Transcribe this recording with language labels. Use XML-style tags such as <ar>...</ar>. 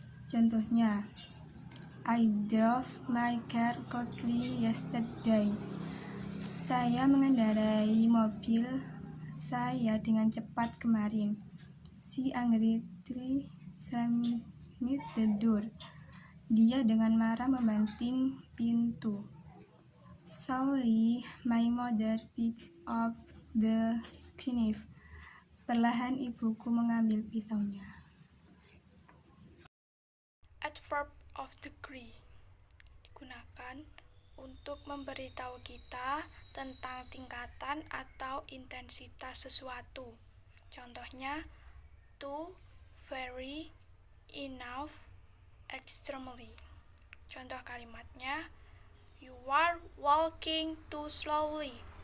<id>Contohnya,</id> <en>I drove my car quickly yesterday.</en> <id>Saya mengendarai mobil saya dengan cepat kemarin.</id> <en>She angrily slammed the door.</en> <id>Dia dengan marah membanting pintu.</id> <en>Slowly, my mother picked up the knife.</en> <id>Perlahan ibuku mengambil pisaunya. Adverb of degree digunakan untuk untuk memberitahu kita tentang tingkatan atau intensitas sesuatu. Contohnya, too, very, enough, extremely. Contoh kalimatnya,</id> <en>you are walking too slowly.</en>